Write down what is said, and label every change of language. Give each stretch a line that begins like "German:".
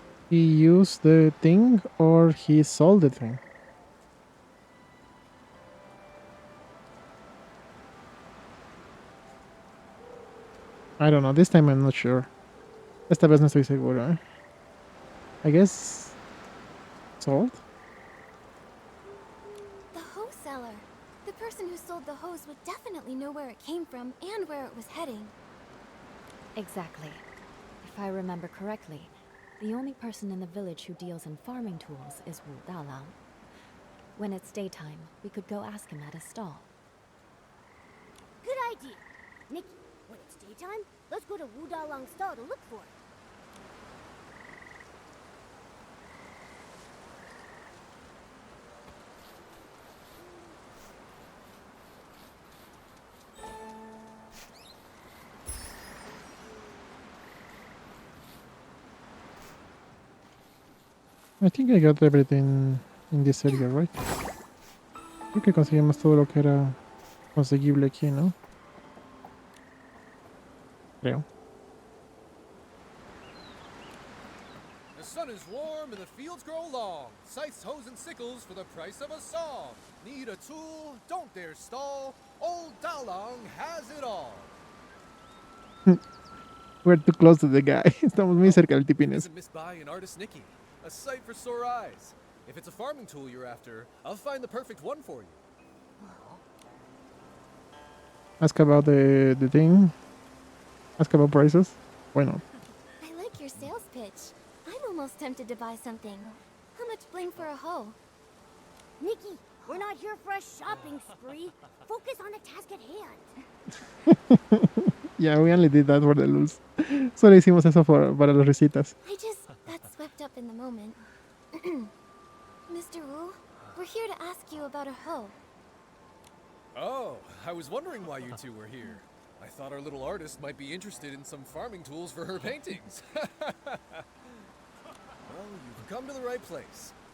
English: He used the thing or he sold the thing? I don't know, this time I'm not sure.
Spanish: Esta vez no estoy seguro,
English: I guess... sold? the hose seller. The person who sold the hose would definitely know where it came from and where it was heading. Exactly. If I remember correctly, the only person in the village who deals in farming tools is Wu Dalang. When it's daytime, we could go ask him at his stall. Good idea. Nikki, when it's daytime, let's go to Wu Dalang's stall to look for it. I think I got everything in this area, right?
Spanish: Creo que conseguimos todo lo que era conseguible aquí, ¿no? Creo.
English: The sun is warm and the fields grow long. Scythes, hoes, and sickles for the price of a song. Need a tool? Don't dare stall. Old Dalang has it all. We're too close to the guy.
Spanish: Estamos muy cerca del tipines.
English: Isn't Miss Bai an artist Nikki? A sight for sore eyes. If it's a farming tool you're after, I'll find the perfect one for you. Ask about the thing. Ask about prices. Why not? I like your sales pitch. I'm almost tempted to buy something. How much bling for a hoe? Nikki, we're not here for a shopping spree. Focus on the task at hand. Yeah, we only did that for the lulz.
Spanish: Solo hicimos eso para las risitas.
English: I just got swept up in the moment. Mr. Wu, we're here to ask you about a hoe. Oh, I was wondering why you two were here. I thought our little artist might be interested in some farming tools for her paintings. Well, you've come to the right place.